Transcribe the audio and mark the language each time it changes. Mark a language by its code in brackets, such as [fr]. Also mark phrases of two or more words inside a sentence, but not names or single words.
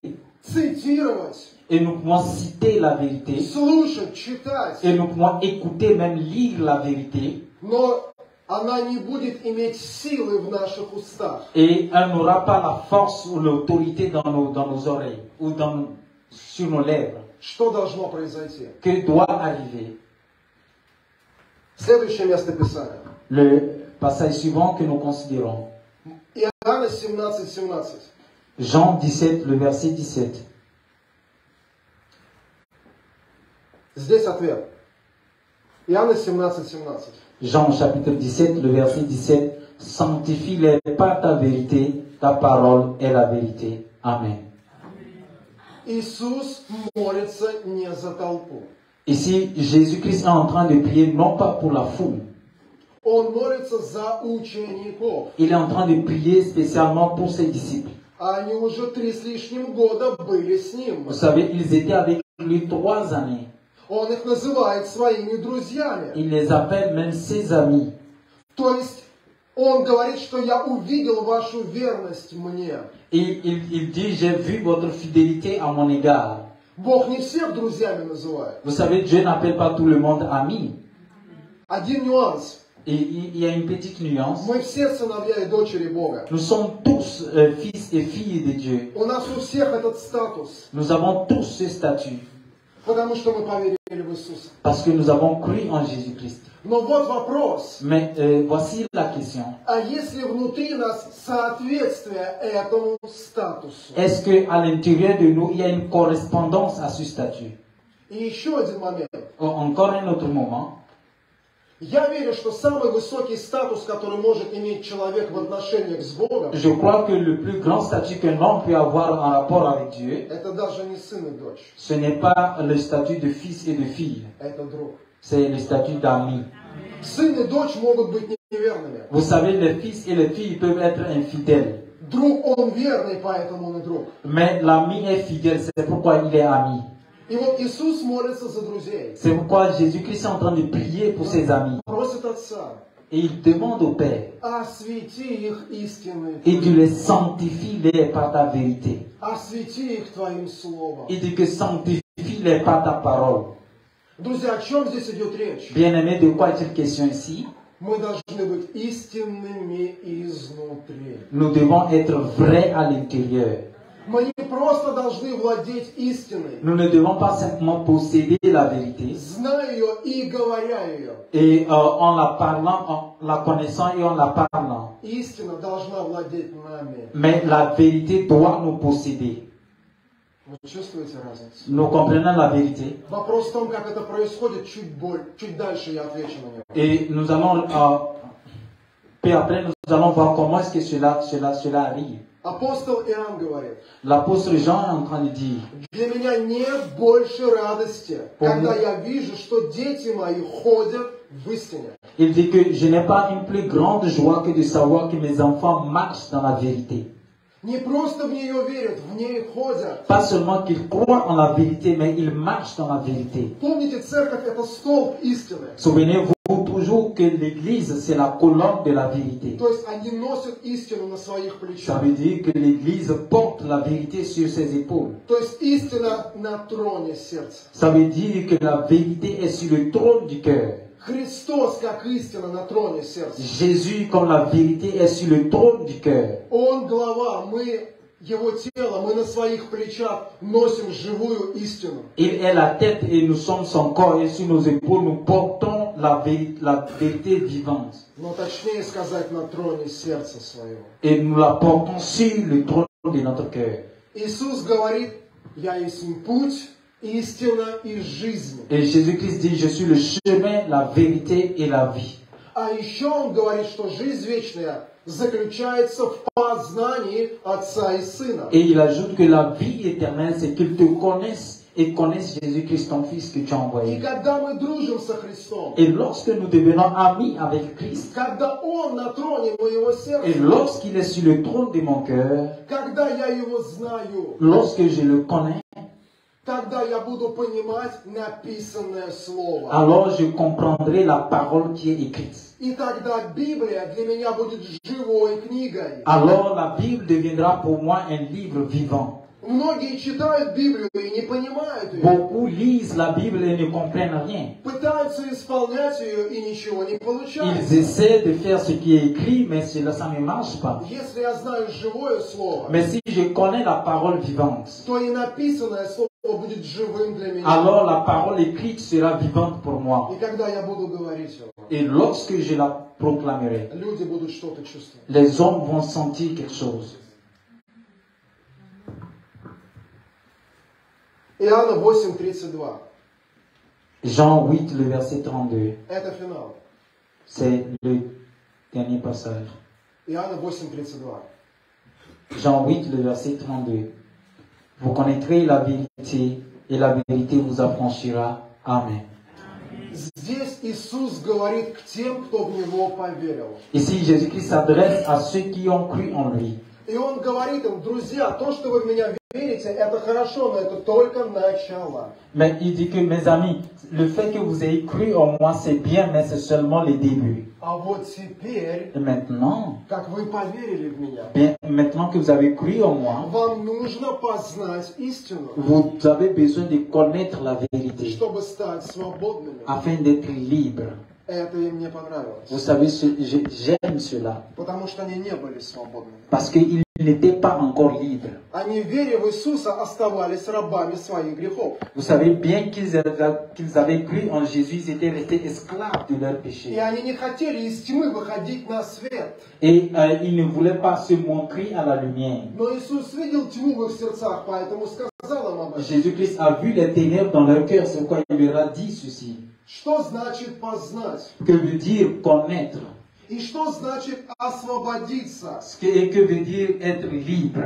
[ru] цитировать, [fr] et nous pouvons citer la vérité [ru] слушать, читать, [fr] et nous pouvons écouter, même lire la vérité, [ru] но она не будет иметь силы в наших устах. [fr] et elle n'aura pas la force ou l'autorité dans nos oreilles ou sur nos lèvres. [ru] Что должно произойти? [fr] Que doit arriver? [ru] Следующее место Писания. [fr] Le passage suivant que nous considérons. [ru] Иоанна 17:17. [fr] Jean 17, le verset 17. [ru] Здесь ответ. Иоанна 17:17. [fr] Jean chapitre 17, le verset 17. Sanctifie-les par ta vérité, ta parole est la vérité. Amen. [ru] Иисус молится не за толпу. [fr] Ici, Jésus-Christ est en train de prier non pas pour la foule. [ru] Он молится за учеников. [fr] Il est en train de prier spécialement pour ses disciples. [ru] Они уже 3 с лишним года были с ним. [fr] Vous savez, ils étaient avec lui 3 années. [ru] Он их называет своими друзьями. [fr] Il les appelle même ses amis. [ru] То есть он говорит, что я увидел вашу верность мне. [fr] Et il dit, j'ai vu votre fidélité à mon égard. [ru] Бог не всех друзьями называет. [fr] Vous savez, Dieu n'appelle pas tout le monde ami. [ru] Один нюанс. [fr] Et il y a une petite nuance. [ru] Мы все сыновья и дочери Бога. [fr] Nous sommes tous fils et filles de Dieu. [ru] У нас у всех этот статус. [fr] Nous avons tous ce statut. [ru] Потому что мы поверили в Иисуса. [fr] Parce que nous avons cru en Jésus-Christ. [ru] Но вот вопрос. [fr] Mais voici la question. [ru] А если внутри нас соответствие этому статусу? [fr] Est-ce qu'à l'intérieur de nous, il y a une correspondance à ce statut? [ru] И еще один момент. [fr] Encore un autre moment. [ru] Я верю, что самый высокий статус, который может иметь человек в отношениях с Богом, [fr] Je crois que le plus grand statut qu'un homme peut avoir en rapport avec Dieu, [ru] это даже не сын и дочь. [fr] ce n'est pas le statut de fils et de fille, [ru] Это друг. [fr] c'est le statut d'ami. [ru] Сын и дочь могут быть неверными. [fr] Vous savez, les fils et les filles peuvent être infidèles. [ru] Друг, он верный, поэтому он и друг. [fr] Mais l'ami est fidèle, c'est pourquoi il est ami. [ru] И вот Иисус молится за друзей. [fr] C'est pourquoi Jésus-Christ est en train de prier pour ses amis. [ru] Просит Отца, [fr] Et il demande au Père, [ru] освети их истиной [fr] et tu [ru] Твоей. [fr] les sanctifies par ta vérité. [ru] Освети их Твоим Словом. [fr] Et tu que sanctifie-les par ta parole. [ru] Друзья, о чем здесь идет речь? [fr] Bien-aimé, de quoi est-il question ici? [ru] Мы должны быть истинными изнутри. [fr] Nous devons être vrais à l'intérieur. [ru] Мы не просто должны владеть истиной, [fr] Nous ne devons pas simplement posséder la vérité [ru] зная ее и говоря ее. [fr] et en la parlant, en la connaissant et en la parlant. [ru] Истина должна владеть нами. [fr] Mais la vérité doit nous posséder. [ru] Вы чувствуете разницу? [fr] Nous comprenons la vérité [ru] Вопрос в том, как это происходит, чуть дальше я отвечу на него. [fr] et nous allons, peu après, nous allons voir comment est-ce que cela arrive. [ru] Апостол Иоанн говорит, [fr] L'apôtre Jean est en train de dire, [ru] для меня нет больше радости, когда я вижу, что дети мои ходят в истине. [fr] il dit que je n'ai pas une plus grande joie que de savoir que mes enfants marchent dans la vérité. [ru] Не просто в нее верят, в ней ходят. [fr] Pas seulement qu'ils croient en la vérité, mais ils marchent dans la vérité. [ru] Помните, церковь это столб истины. [fr] Souvenez-vous toujours que l'Église, c'est la colonne de la vérité. [ru] То есть они носят истину на своих [fr] Ça [ru] плечах. [fr] veut dire que l'Église porte la vérité sur ses épaules. [ru] То есть истина на троне сердца. [fr] Ça veut dire que la vérité est sur le trône du cœur. [ru] Христос как истина на троне сердца. [fr] Jésus, comme la vérité, est sur le trône du cœur. [ru] Он глава, мы его тело, мы на своих плечах носим живую истину. [fr] Il est la tête et nous sommes son corps et sur nos épaules nous portons la vérité vivante. [ru] Но точнее сказать, на троне сердца своего. [fr] Et nous la portons sur le trône de notre cœur. [ru] Иисус говорит, я есть путь, истина и жизнь. [fr] Et Jésus-Christ dit, je suis le chemin, la vérité et la vie. [ru] А еще он говорит, что жизнь вечная заключается в познании Отца и Сына. [fr] Et il ajoute que la vie éternelle, c'est qu'ils te connaissent et connaissent Jésus-Christ, ton Fils que tu as [ru] И [fr] envoyé. [ru] когда мы дружим со Христом, [fr] Et lorsque nous devenons amis avec Christ, [ru] когда Он на троне моего [fr] et [ru] сердца, [fr] lorsqu'il est sur le trône de mon cœur, [ru] когда я Его знаю, [fr] lorsque je le connais, [ru] тогда я буду понимать написанное Слово. [fr] alors je comprendrai la parole qui est écrite. [ru] И тогда Библия для меня будет живой книгой. [fr] Alors la Bible deviendra pour moi un livre vivant. [ru] Многие читают Библию и не понимают ее. [fr] Beaucoup lisent la Bible et ne comprennent rien. [ru] Пытаются исполнять ее и ничего не [fr] Ils [ru] получается. [fr] essaient de faire ce qui est écrit, mais cela, ça ne marche pas. [ru] Если я знаю живое Слово, [fr] Mais si je connais la parole vivante, [ru] то и написанное Слово будет живым для меня. [fr] alors la parole écrite sera vivante pour moi. [ru] И когда я буду говорить его, [fr] Et lorsque je la proclamerai, [ru] люди будут что-то чувствовать. [fr] les hommes vont sentir quelque chose. [ru] Иоанна 8:32. [fr] Jean 8, le verset 32. [ru] Это финал. [fr] C'est le dernier passage. [ru] Иоанна 8:32. [fr] Jean 8, le verset 32. Vous connaîtrez la vérité et la vérité vous affranchira. Amen. [ru] Здесь Иисус говорит к тем, кто в Него поверил. [fr] Ici, Jésus-Christ s'adresse à ceux qui ont cru en lui. [ru] И Он говорит им: друзья, то, что вы в Меня верите, это хорошо, но это только начало. [fr] Mais il dit que, mes amis, le fait que vous ayez cru en moi, c'est bien, mais c'est seulement le début. [ru] А вот теперь, [fr] Et maintenant, [ru] как вы поверили в Меня, [fr] bien, maintenant que vous avez cru en moi, [ru] вам нужно познать истину, [fr] vous avez besoin de connaître la vérité [ru] чтобы стать свободными. [fr] afin d'être libre. [ru] Это им не понравилось, [fr] Vous savez, j'aime cela [ru] потому что они не были свободными. [fr] parce qu'ils n'étaient pas encore libres. [ru] Они, веря в Иисуса, оставались рабами своих грехов. [fr] Vous savez bien qu'ils avaient cru en Jésus, ils étaient restés esclaves de leurs [ru] И [fr] péchés. [ru] они не хотели из тьмы выходить на свет. [fr] Et ils ne voulaient pas se montrer à la lumière. [ru] Но Иисус видел тьму в их сердцах, поэтому сказал им об этом. [fr] Jésus-Christ a vu les ténèbres dans leur cœur, c'est pourquoi il leur a dit ceci. [ru] Что значит познать? [fr] Que veut dire connaître? [ru] И что значит освободиться? [fr] Et que veut dire être libre?